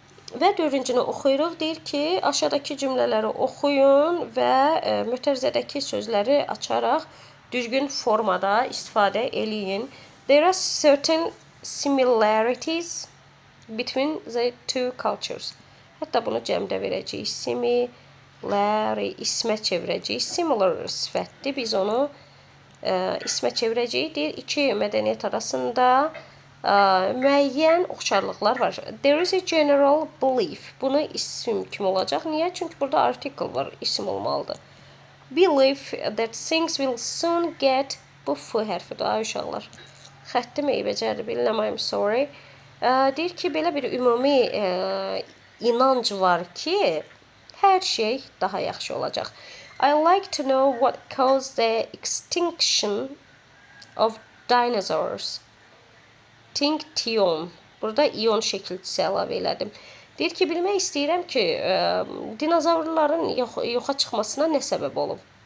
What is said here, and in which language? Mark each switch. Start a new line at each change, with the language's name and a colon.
Azerbaijani: Və 4-cünü oxuyuruq. Deyir ki, aşağıdakı cümlələri oxuyun və mötərizədəki sözləri açaraq düzgün formada istifadə eləyin.
English: There are certain similarities between the two cultures.
Azerbaijani: Hətta bunu cəmdə verəcəyik. Similary, ismə çevirəcəyik. Similar sifətdir. Biz onu ismə çevirəcəyik. Deyir, iki mədəniyyət arasında müəyyən oxşarlıqlar var.
English: There is a general belief.
Azerbaijani: Bunu isim kimi olacaq. Niyə? Çünki burada article var, isim olmalıdır.
English: Belief that things will soon get.
Azerbaijani: Bu F hərfidir, ay uşaqlar. Xəttim eybəcərdir, bilirəm,
English: I'm sorry.
Azerbaijani: Deyir ki, belə bir ümumi inanc var ki, hər şey daha yaxşı olacaq.
English: I like to know what caused the extinction of dinosaurs. Tinction.
Azerbaijani: Burada ion şəkilçisi əlavə elədim. Deyir ki, bilmək istəyirəm ki, dinozavrların yoxa çıxmasına nə səbəb olub?